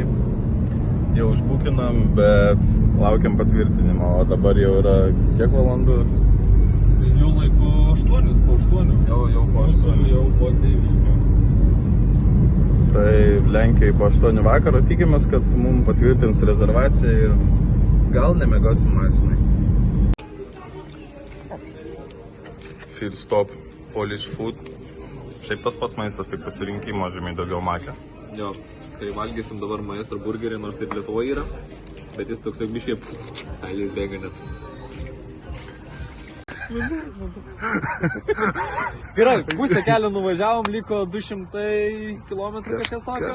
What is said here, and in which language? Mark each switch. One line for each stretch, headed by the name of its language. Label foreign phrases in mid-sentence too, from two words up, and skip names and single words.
Lithuanian: Jau užbukinam, bet laukiam patvirtinimo, o dabar jau yra kiek valandų? Jų laiku 8, po 8. Jau po 8. Jau po 9. Tai Lenkijai po 8 vakaro tikimės, kad mums patvirtins rezervaciją ir gal nemiegosim mašinai.
English: Field stop, Polish food.
Lithuanian: Šiaip tas pats maistas, tik pasirinkimo žymiai daugiau makė. Jo, tai valgysim dabar maestro burgerį, nors ir Lietuvoje yra. Bet jis toks biškiai seilės bėga net. Gerai, pusę kelio nuvažiavom, liko 200 km kažkas tokio.